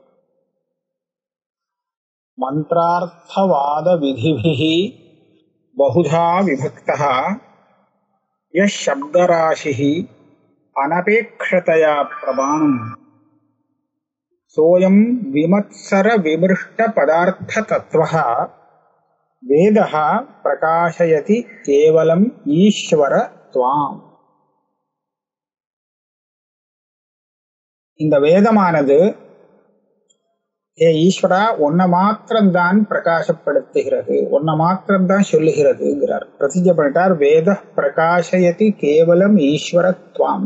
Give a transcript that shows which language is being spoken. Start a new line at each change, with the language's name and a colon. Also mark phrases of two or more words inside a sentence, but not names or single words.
Sanskrit: मंत्रार्थवाद विधिभिः बहुधा विभक्तः यः शब्दराशिः अनपेक्षतया प्रमाणम् सोऽयं विमत्सर विमृष्ट पदार्थतत्त्वः वेदः प्रकाशयति केवलम् ईश्वरत्वाम्।
Tamil: இந்த வேதமானது ஏ ஈஸ்வரா ஒன்ன மாத்திரம்தான் பிரகாசப்படுத்துகிறது, ஒன்ன மாத்திரம்தான் சொல்லுகிறதுங்கிறார். பிரதிஜை பண்ணிட்டார்.
Sanskrit: वेदः प्रकाशयति केवलम् ईश्वरत्वाम्.